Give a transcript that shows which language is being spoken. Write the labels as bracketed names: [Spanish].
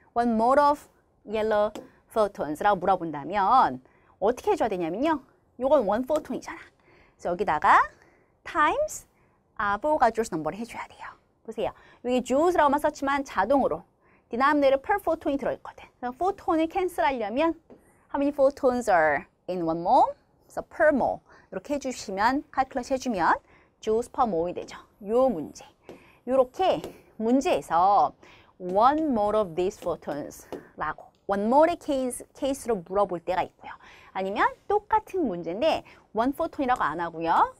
[Korean] 원 [English] mole of yellow photons [Korean] 라고 물어본다면 어떻게 해줘야 되냐면요. 이건 원 포톤이잖아. 그래서 여기다가 times 아보가드로스 넘버를 해줘야 돼요. 보세요. 여기 joules라고만 썼지만 자동으로 denominator per photon이 들어있거든. 그래서 포톤을 캔슬하려면 [English] how many photons are in one mole? [Korean] 그래서 per mole 이렇게 해주시면 calculate 해주면 joules per mole이 되죠. 요 문제. 요렇게 문제에서 [English] one mole of these photons [Korean] 라고 one mole의 케이스로 물어볼 때가 있고요. 아니면 똑같은 문제인데 one photon이라고 안 하고요.